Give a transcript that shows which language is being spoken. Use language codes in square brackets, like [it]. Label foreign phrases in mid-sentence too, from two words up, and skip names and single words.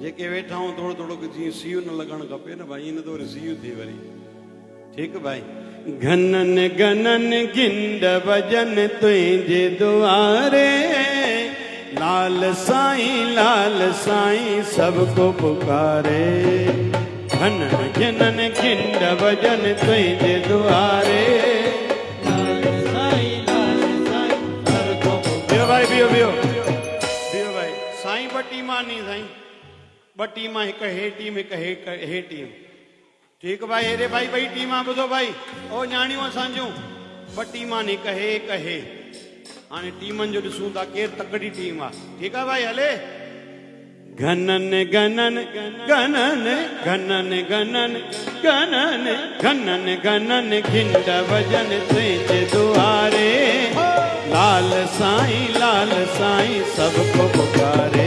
[sd] जेके वेठा हूं थोड़ो थोड़ो जीअं सीउ न लॻणु खपे न भाई, इन तो वरी सीउ थी वरी। ठीकु भाई। [hi] घनन घनन गिंड भजन तुझे दुआरे, लाल साईं सबको पुकारे। घनन घनन गिंड भजन तुझे दुआरे, लाल साईं सबको पुकारे। [sd] बियो भाई बियो बियो बियो भाई। साईं बटी मां नहीं साईं, बटी मां हिक हे टीम हिक हे टीम। ठीक भाई, हेरे भाई ॿई टीमां ॿुधो भाई, ओ न्याणियूं असांजूं ॿ टीमां हिक हे। हाणे टीमनि जो ॾिसूं था केरु तकड़ी टीम आहे। ठीकु आहे भाई, हले। [hi] घनन घनन घनन घनन घनन घनन घनन घनन घिंड भजन तुझे दुआरे, लाल साईं सबको पुकारे।